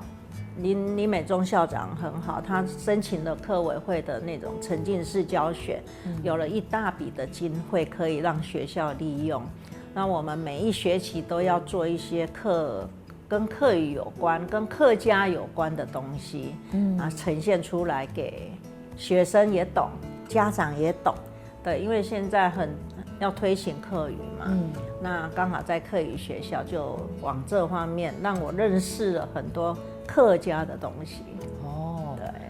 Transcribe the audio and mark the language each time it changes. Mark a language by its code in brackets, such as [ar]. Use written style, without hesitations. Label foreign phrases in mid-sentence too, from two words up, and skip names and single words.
[zh] 林美忠校長很好，他申請了課委會的那種沉浸式教學，有了一大筆的經費可以讓學校利用。那我們每一學期都要做一些跟客語有關、跟客家有關的東西，呈現出來給學生也懂， 家长也懂，对，因为现在要推行客语嘛，那刚好在客语学校就往这方面让我认识了很多客家的东西。对，